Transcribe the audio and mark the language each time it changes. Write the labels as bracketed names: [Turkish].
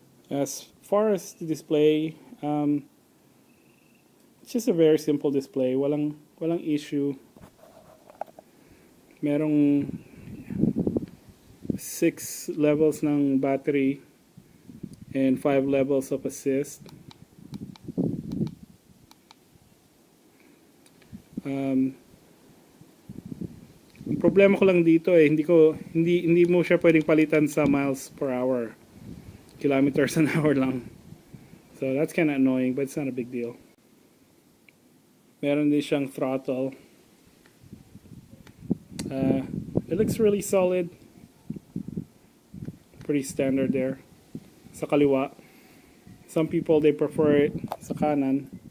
[English] As far as the display, it's just a very simple display. [Filipino] Walang issue. [English] Merong 6 levels ng battery and 5 levels of assist. [Filipino] Ang problema ko lang dito hindi mo siya pwedeng palitan sa miles per hour. [English] Kilometers an hour lang. So that's kind of annoying, but it's not a big deal. [Filipino] Meron din siyang throttle. [English] It looks really solid. Pretty standard there. [Filipino] Sa kaliwa. [English] Some people, they prefer it [Filipino] sa kanan.